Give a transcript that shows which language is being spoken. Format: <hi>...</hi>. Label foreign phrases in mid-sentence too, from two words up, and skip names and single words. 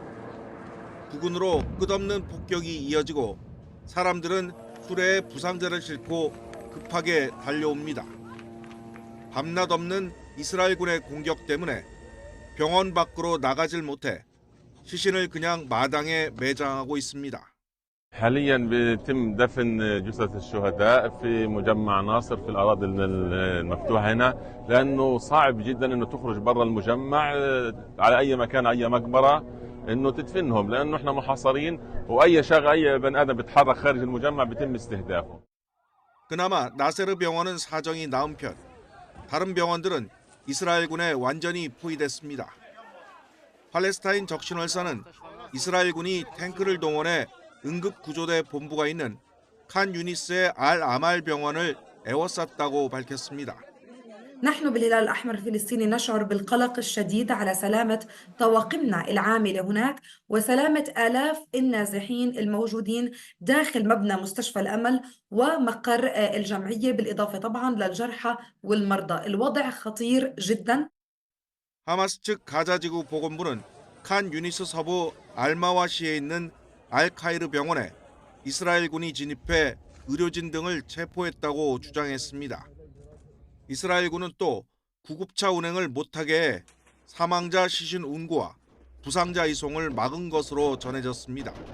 <ko>부근으로 끝없는 폭격이 이어지고 사람들은 수레에 부상자를 싣고 급하게 달려옵니다. 밤낮 없는 이스라엘군의 공격 때문에 병원 밖으로 나가질 못해 시신을 그냥 마당에 매장하고 있습니다.</ko> <ar>حاليا بيتم دفن جثث الشهداء في مجمع ناصر في الأراضي المفتوحة هنا لأنه صعب جدا إنه تخرج برا المجمع على أي مكان أي مقبرة إنه تدفنهم لأنه إحنا محاصرين وأي أي بني آدم بيتحرك خارج المجمع بيتم استهدافه.</ar> <ko>그나마 나세르 병원은 사정이 나은 편. 다른 병원들은 이스라엘군에 완전히 포위됐습니다. 팔레스타인 적신월사는 이스라엘군이 탱크를 동원해 응급구조대 본부가 있는 칸 유니스의 알 아말 병원을 에워쌌다고 밝혔습니다.</ko> <ar>نحن بالهلال الأحمر الفلسطيني نشعر بالقلق الشديد على سلامة طواقمنا العاملة هناك وسلامة آلاف النازحين الموجودين داخل مبنى مستشفى الأمل ومقر الجمعية بالإضافة طبعا للجرحى والمرضى. الوضع خطير جدا.</ar> <ko>하마스 측 가자지구 보건부는 칸 유니스 서부 알마와시에 있는 알카이르 병원에 이스라엘군이 진입해 의료진 등을 체포했다고 주장했습니다. 이스라엘군은 또 구급차 운행을 못하게 해 사망자 시신 운구와 부상자 이송을 막은 것으로 전해졌습니다.</ko>